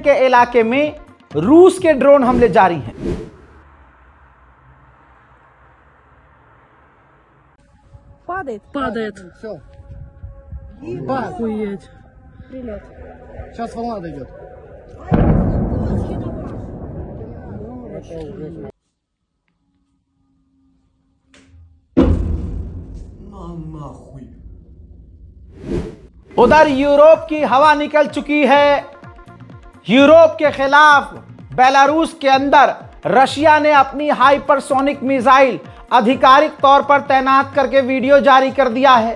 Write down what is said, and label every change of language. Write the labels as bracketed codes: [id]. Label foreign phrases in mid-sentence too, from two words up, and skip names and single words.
[hi] के इलाके में रूस के ड्रोन हमले जारी हैं। [ru] Падает. Все. Охуеть. Сейчас волна дойдет. [hi] उधर यूरोप की हवा निकल चुकी है। यूरोप के खिलाफ बेलारूस के अंदर रशिया ने अपनी [en] hypersonic missile [hi] आधिकारिक तौर पर तैनात करके वीडियो जारी कर दिया है।